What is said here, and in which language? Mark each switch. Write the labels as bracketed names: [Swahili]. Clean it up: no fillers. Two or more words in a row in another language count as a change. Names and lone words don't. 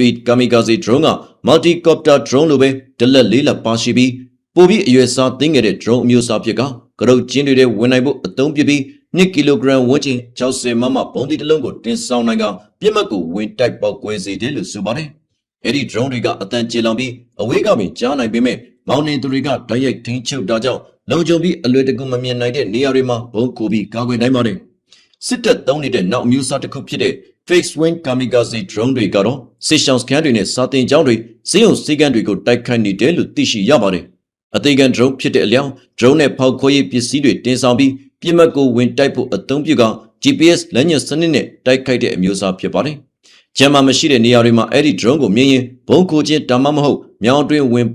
[English] Kamikaze drone [Burmese] က [English] multi-copter drone [Burmese] လိုပဲတလက်လေးလက်ပါရှိပြီးပိုပြီးအရွယ်စားသိငယ်တဲ့ drone အမျိုးအစားဖြစ်ကကရုတ်ကျင်းတွေဝင်နိုင်ဖို့အသုံးပြုပြီး2 ကီလိုဂရမ်ဝန်းကျင်60မမပုံသီးတစ်လုံးကိုတင်ဆောင်နိုင်ကပြစ်မှတ်ကိုဝင်တိုက်ပေါက်ကွဲစေတယ်လို့ဆိုပါတယ်။အဲဒီ drone တွေကအတန်ကျေလောင်ပြီးအဝေးကပင်ကြားနိုင်ပေမဲ့မောင်နေသူတွေကတိုက်ရိုက်ထိန်းချုပ်တာကြောင့်လုံခြုံပြီးအလွယ်တကူမမြင်နိုင်တဲ့နေရာတွေမှာဘုံကိုပြီး ကာကွယ်နိုင်ပါတယ်။စစ်တပ်သုံးနေတဲ့နောက်အမျိုးအစားတစ်ခုဖြစ်တဲ့ [English] fixed wing kamikaze drone [Burmese] တွေကတော့စစ်ရှောင်းစကန်တွေနဲ့စာတင်ကျောင်းတွေစီးရုံစီကန်းတွေကိုတိုက်ခိုက်နေတယ်လို့သိရှိရပါတယ်။အသေးခံ drone ဖြစ်တဲ့အလျောင်း drone နဲ့ဖောက်ခွဲရေးပစ္စည်းတွေတင်ဆောင်ပြီးပြစ်မှတ်ကိုဝင်တိုက်ဖို့အသုံးပြုက GPS လမ်းညွှန်စနစ်နဲ့တိုက်ခိုက်တဲ့အမျိုးအစားဖြစ်ပါတယ်။ဂျမ်မာမရှိတဲ့နေရာတွေမှာအဲ့ဒီ drone ကိုမြင်ရင်ဘုံခိုခြင်းဒါမှမဟုတ်မြောင်အတွင်းဝင်